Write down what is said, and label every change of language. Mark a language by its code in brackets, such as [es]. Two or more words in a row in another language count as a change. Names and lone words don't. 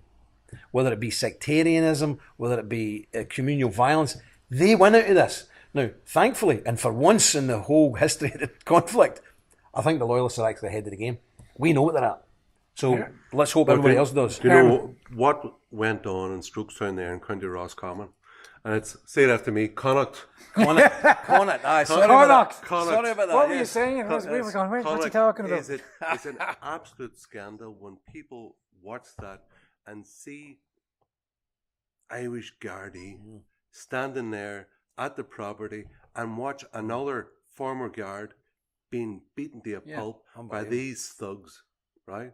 [en] Whether it be sectarianism, whether it be communal violence, they win out of this. Now, thankfully, and for once in the whole history of the conflict, I think the loyalists are actually ahead of the game. We know what they're at. So let's hope everybody else does. Do you know what went on in Strokestown there in County Roscommon? And it's, say it after me, Connacht. Connacht. Aye, sorry about that. Sorry about that. What were you saying? We were going, what's he talking about? It's an absolute scandal when people watch that and see Irish Gardaí standing there at the property and watch another former guard being beaten to a pulp by these thugs, right?